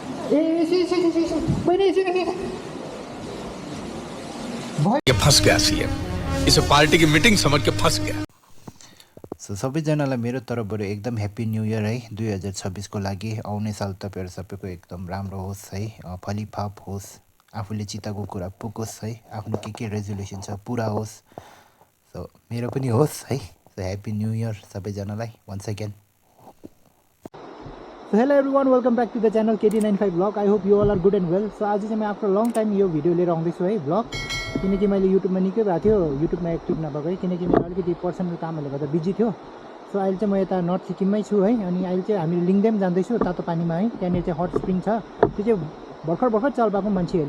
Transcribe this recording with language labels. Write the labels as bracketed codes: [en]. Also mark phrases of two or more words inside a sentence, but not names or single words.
[hi] ये फंस गया सीएम इसे पार्टी की मीटिंग समझ के फंस गया। [ne] सो सबैजनालाई मेरो तर्फबाट एकदम [en] happy new year [ne] है 2026 को लागि। आउने साल तपाईँहरू सबैको एकदम राम्रो होस् है, फलिफाप होस्, आफूले चिताको कुरा पुगोस् है, आफ्नो के रेजोल्युसन छ पुरा होस्। सो मेरो पनि होस् है। सो [en] happy new year [ne] सबैजनालाई [en] once again. So hello everyone, welcome back to the channel KT95 vlog. I hope you all are good and well. [ne] So आज चाहिँ म [en] after long time [ne] यो भिडियो लिएर आउँदैछु है भ्लग, किनकि मैले युट्युबमा निकै भएको थियो, युट्युबमा एक्टिभ नभएको है, किनकि मेरो अलिकति पर्सनल कामहरूले गर्दा बिजी थियो। सो अहिले चाहिँ म यता नर्थ सिक्किममै छु है। अनि अहिले चाहिँ हामी लिङदेम जाँदैछु तातो पानीमा है, त्यहाँनिर चाहिँ [en] hot spring [ne] छ, त्यो चाहिँ भर्खर चल पाएको मान्छेहरूले।